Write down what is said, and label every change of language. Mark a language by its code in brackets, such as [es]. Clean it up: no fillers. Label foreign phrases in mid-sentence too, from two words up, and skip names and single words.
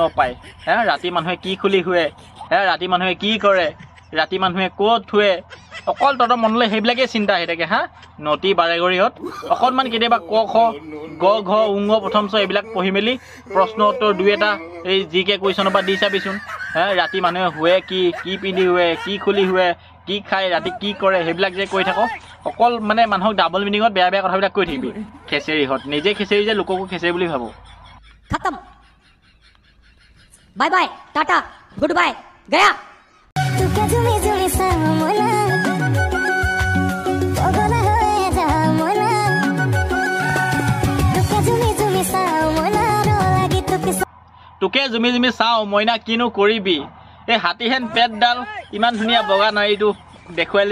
[as] পায় ৰাতি মানুহে কি খুলি শুৱে ৰাতি মানুহে কি কৰে ৰাতি মানুহে ক'ত শুৱে অকল তহঁতৰ মনলৈ সেইবিলাকেই চিন্তা আহি থাকে নটি বাৰেগৰিহঁত অকণমান কেতিয়াবা ক খ গ ঘ উঙ প্ৰথম চ এইবিলাক পঢ়ি মেলি প্ৰশ্ন উত্তৰ দুই এটা এই জি কে কুৱেশ্যনৰ পৰা দি চাবিচোন ৰাতি মানুহে শুৱে কি পিন্ধি শুৱে কি খুলি শুৱে কি খায় ৰাতি কি কৰে সেইবিলাক যে কৈ থাক অকল মানে মানুহক ডাবল মিনিঙত বেয়া বেয়া কথাবিলাক কৈ থাকিবি খেচেৰিহঁত নিজে খেচেৰি যে লোককো খেচেৰি বুলি ভাবোঁ [en] खत्म bye bye tata good bye गया [as] তোকে জুমি জুমি চাওঁ মইনা কিনো কৰিবি এই হাতীহেন পেটডাল ইমান ধুনীয়া বগা নাৰীটো দেখুৱালি